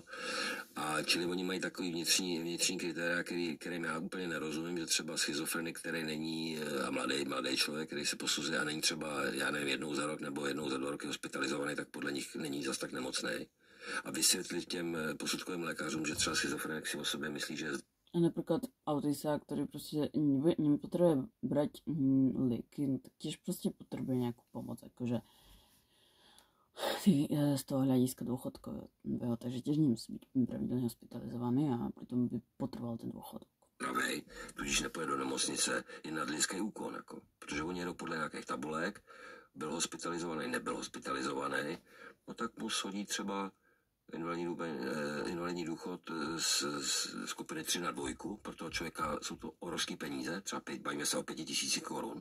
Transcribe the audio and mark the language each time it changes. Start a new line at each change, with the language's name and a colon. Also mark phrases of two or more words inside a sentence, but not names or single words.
Czech: A čili oni mají takový vnitřní kritéria, kterým já úplně nerozumím, že třeba schizofrenik, který není, a mladý člověk, který se posuzuje a není třeba, já nevím, jednou za rok nebo jednou za 2 roky hospitalizovaný, tak podle nich není zas tak nemocný. A vysvětlit těm posudkovým lékařům, že třeba schizofrenik si o sobě myslí, že...
Slovak: A napríklad autista, ktorý proste nepotrebuje brať lieky, tak tiež proste potrebuje nejakú pomoc, akože z toho hľadiska dôchodkového, takže tiež nemusí byť pravidelne hospitalizovaný a pritom by potreboval ten dôchodok. Pravej,
Czech: tudíž nepojede do nemocnice, je nadlidský úkon, jako, protože oni jedou podle nějakých tabulek, byl hospitalizovaný, nebyl hospitalizovaný, no tak mu shodí třeba invalidní důchod z skupiny 3 na 2, pro toho člověka jsou to obrovské peníze, třeba bavíme se o 5 000 korun.